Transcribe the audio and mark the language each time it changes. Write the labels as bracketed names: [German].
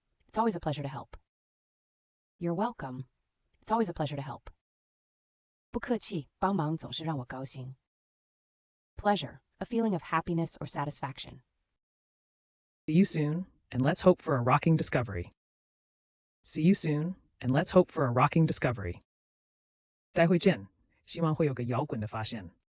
[English] It's always a pleasure to help. You're welcome. It's always a pleasure to help. [Chinese] 不客气，帮忙总是让我高兴。 [English] Pleasure, a feeling of happiness or satisfaction. See you soon, and let's hope for a rocking discovery. See you soon, and let's hope for a rocking discovery. [Chinese] 待会见，希望会有个摇滚的发现。